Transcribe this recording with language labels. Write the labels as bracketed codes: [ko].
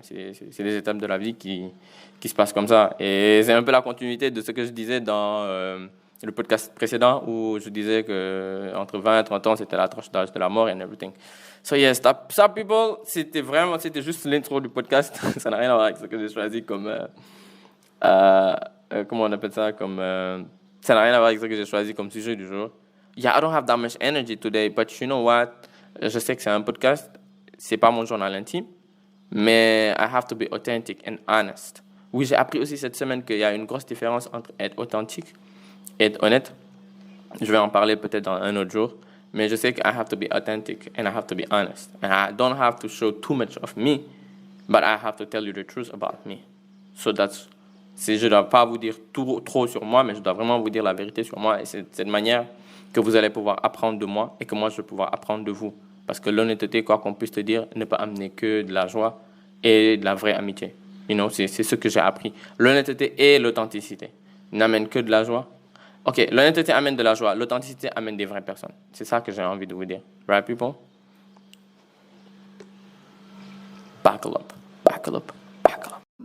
[fr] C'est des étapes de la vie qui se passent comme ça. Et c'est un peu la continuité de ce que je disais dans le podcast précédent où je disais qu'entre 20 et 30 ans, c'était la tranche d'âge de la mort [en] and everything. [fr] So yes, ça people, c'était juste l'intro du podcast. Ça n'a rien à voir avec ce que j'ai choisi comme, comment on appelle ça, ça n'a rien à voir avec ce que j'ai choisi comme sujet du jour. [en] Yeah, I don't have that much energy today, but you know what? [fr] Je sais que c'est un podcast, c'est pas mon journal intime, mais [en] I have to be authentic and honest. [fr] Oui, j'ai appris aussi cette semaine qu'il y a une grosse différence entre être authentique et être honnête. Je vais en parler peut-être dans un autre jour. Mais je sais que [en] I have to be authentic and I have to be honest. And I don't have to show too much of me, but I have to tell you the truth about me. [fr] So je ne dois pas vous dire trop sur moi, mais je dois vraiment vous dire la vérité sur moi. Et c'est de cette manière que vous allez pouvoir apprendre de moi et que moi, je vais pouvoir apprendre de vous. Parce que l'honnêteté, quoi qu'on puisse te dire, ne peut amener que de la joie et de la vraie amitié. C'est ce que j'ai appris. L'honnêteté et l'authenticité n'amènent que de la joie. Ok, l'honnêteté amène de la joie, l'authenticité amène des vraies personnes. C'est ça que j'ai envie de vous dire. [en] Right, people? Buckle up, buckle up, buckle up.